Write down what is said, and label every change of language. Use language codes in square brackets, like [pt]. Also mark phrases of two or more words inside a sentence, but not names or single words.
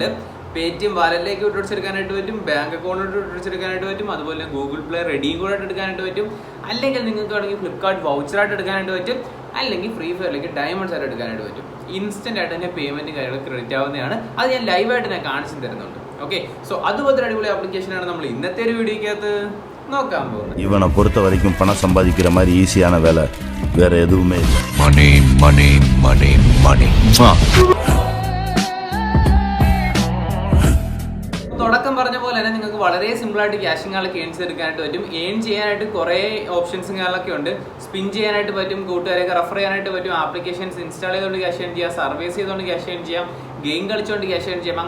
[ml] പേടിഎം വാലറ്റിലേക്ക് വിഡ്രോ അടിച്ചെടുക്കാനായിട്ട് പറ്റും, ബാങ്ക് അക്കൗണ്ടിലോട്ട് വിഡ്രോ അടിച്ചെടുക്കാനായിട്ട് പറ്റും, അതുപോലെ ഗൂഗിൾ പ്ലേ റെഡീം കൂടെ എടുക്കാനായിട്ട് പറ്റും, അല്ലെങ്കിൽ നിങ്ങൾക്ക് വേണമെങ്കിൽ ഫ്ലിപ്കാർട്ട് വൗച്ചറായിട്ട് എടുക്കാനായിട്ട് പറ്റും, അല്ലെങ്കിൽ ഫ്രീ ഫയറിലേക്ക് ഡയമണ്ട്സ് ആയിട്ട് എടുക്കാനായിട്ട് പറ്റും. ഇൻസ്റ്റന്റ് ആയിട്ട് തന്നെ പേയ്മെന്റ് കാര്യങ്ങൾ ക്രെഡിറ്റ് ആവുന്നതാണ്. അത് ഞാൻ ലൈവായിട്ട് ഞാൻ കാണിച്ചു തരുന്നുണ്ട്. ഓക്കെ, സോ അതുപോലത്തെ അടിപൊളി ആപ്ലിക്കേഷനാണ് നമ്മൾ ഇന്നത്തെ ഒരു വീഡിയോക്കകത്ത് നോക്കാൻ പോകുന്നത്. [ta] இவனை பொறுத்த வரைக்கும் பணம் சம்பாதிக்கிற மாதிரி ஈஸியான வேலை வேற எதுவுமே இல்லை. மணி மணி மணி மணி. [ml] തുടക്കം പറഞ്ഞ പോലെ തന്നെ നിങ്ങൾക്ക് വളരെ സിമ്പിൾ ആയിട്ട് ക്യാഷിംഗ് ആളൊക്കെ ഏൺ ചെയ്തെടുക്കാനായിട്ട് പറ്റും. ഏൺ ചെയ്യാനായിട്ട് കുറേ ഓപ്ഷൻസും കാര്യങ്ങളൊക്കെ ഉണ്ട്. സ്പിൻ ചെയ്യാനായിട്ട് പറ്റും, കൂട്ടുകാരെയൊക്കെ റെഫർ ചെയ്യാനായിട്ട് പറ്റും, ആപ്ലിക്കേഷൻസ് ഇൻസ്റ്റാൾ ചെയ്തുകൊണ്ട് ക്യാഷ് ഏൺ ചെയ്യാം, സർവീസ് ചെയ്തുകൊണ്ട് ക്യാഷ് ഏൺ ചെയ്യാം, ഗെയിം കളിച്ചുകൊണ്ട് ക്യാഷ് ഏൺ ചെയ്യാം.